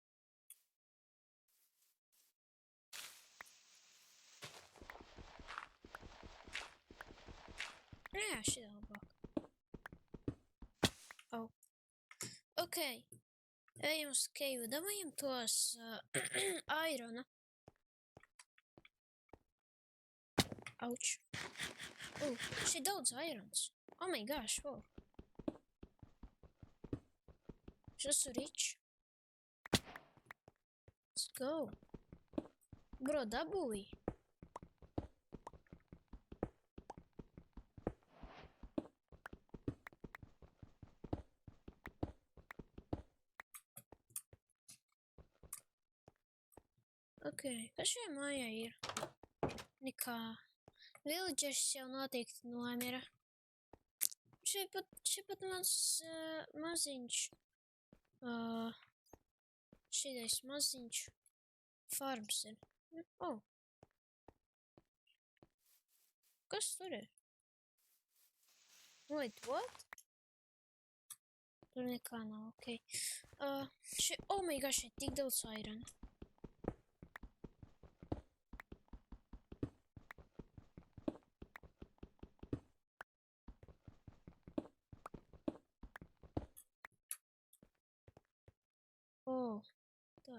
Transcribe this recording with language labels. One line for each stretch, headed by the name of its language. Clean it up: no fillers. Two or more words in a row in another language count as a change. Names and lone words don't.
Latvian: Jā, šī labāk. Oh. Ok. Ejam uz Keivu. Dabājam tos airona. Auč. Šeit daudz airons.
English: Oh my gosh, wow.
Latvian: Šis ir rich.
English: Let's go. Bro,
Latvian: dabūji. Ok, kas šajā mājā ir? Nekā. Villagers jau noteikti nomira. Šeit pat maziņš. Šitais maziņš farms ir. Oh. Kas tur ir?
English: Wait, what?
Latvian: Tur nekā nav, ok.
English: Oh my gosh,
Latvian: šeit tik daudz iron. Oh, tā.